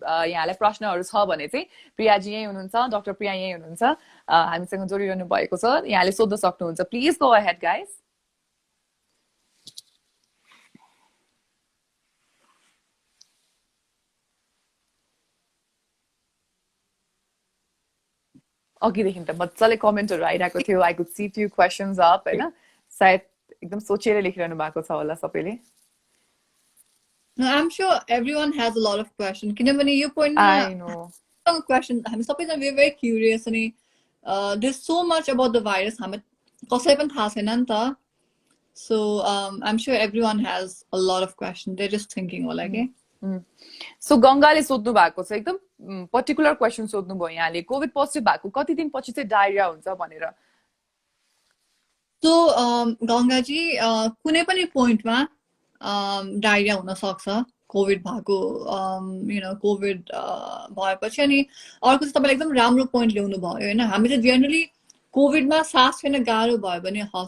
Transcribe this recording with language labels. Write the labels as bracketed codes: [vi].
[ne] यहाँलाई प्रश्नहरू छ भने चाहिँ प्रियाजी यहीँ हुनुहुन्छ डाक्टर प्रिया यहीँ हुनुहुन्छ हामीसँग जोडिरहनु भएको छ यहाँले सोध्न सक्नुहुन्छ [en] please go ahead guys [ne] अघिदेखि त मजाले कमेन्टहरू आइरहेको थियो [en] I could see few questions up [ne] होइन सायद एकदम सोचेर लेखिरहनु भएको छ होला सबैले [en] I'm sure everyone has a lot of questions [ne] किनभने यो पोइन्टमा क्वेसन हामी सबैजना [en] very curious अनि there's so much about the virus [ne] हामी कसै पनि थाहा छैन नि त [en] so I'm sure everyone has a lot of questions they're just thinking [ne] होला के सो गंगाले सोध्नु भएको छ एकदम पर्टिकुलर क्वेसन सोध्नु भयो यहाँले कोभिड पोजिटिभ भएको कति दिनपछि चाहिँ डायरिया हुन्छ भनेर सो गंगाजी कुनै पनि पोइन्टमा डायरिया हुन सक्छ कोभिड भएको कोभिड भएपछि अनि अर्को चाहिँ तपाईँले एकदम राम्रो पोइन्ट ल्याउनु भयो होइन हामी चाहिँ जेनरली कोभिडमा सास फेर्न गाह्रो भयो भने